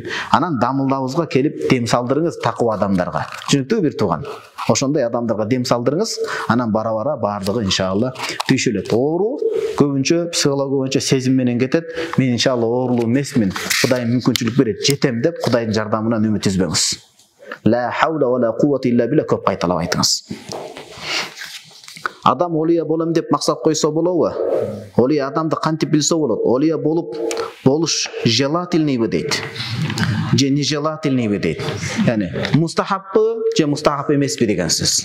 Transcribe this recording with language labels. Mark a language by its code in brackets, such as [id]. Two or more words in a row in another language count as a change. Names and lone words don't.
[ky] Анан дамылдабызга келип дем салдырыңыз такып адамдарга. Түшүнүктүүбү бир тууган? Ошондой адамдарга дем салдырыңыз, анан бара-бара баардыгы иншалла түйшөлөт. Оору көбүнчө психология боюнча сезим менен кетет. Мен иншалла оорулуу эмесмин, Кудайым мүмкүнчүлүк берет, жетем деп Кудайдын жардамынан үмүт үзбөңүз. [ar] لا حول ولا قوة إلا بالله [ky] көп кайталап айтыңыз. Адам олия болом деп максат койсо болобу? Олия адамды кантип билсе болот? Олия болуш желательныйбы дейт. Же нежелательныйбы дейт. Яни мустахаббы же мустахаб эмеспи деген сөз.